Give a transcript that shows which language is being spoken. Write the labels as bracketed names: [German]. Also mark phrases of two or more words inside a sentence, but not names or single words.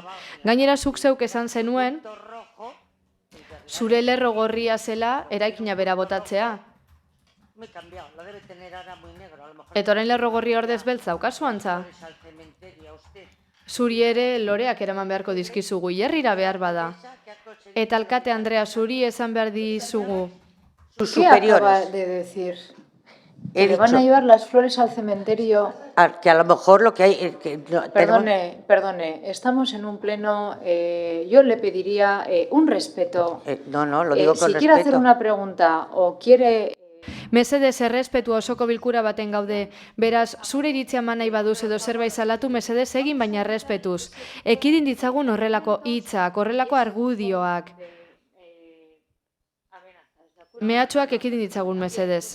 [Basque] Gainera, zuk zeuk esan zenuen, zure lerro gorria zela eraikina bera botatzea. Eta orain lerro gorria ordez beltza, daukazu antza? Zuri ere loreak eraman beharko dizkizugu, herrira behar bada. Eta alkate Andrea, zuri esan behar dizugu. [Spanish] ¿Qué acaba de decir? ¿Que le van a llevar las flores al cementerio? Que a lo mejor lo que hay... Perdone, estamos en un pleno, yo le pediría un respeto. No, lo digo con respeto. Si quiere hacer una pregunta o quiere... [Basque] Mesedez errespetua osoko bilkura baten gaude. Beraz, zure iritzia eman nahi baduz edo zerbait salatu, mesedez egin baina errespetuz. Ekidin ditzagun horrelako hitzak, horrelako argudioak. Mehatxuak ekidin ditzagun mesedez.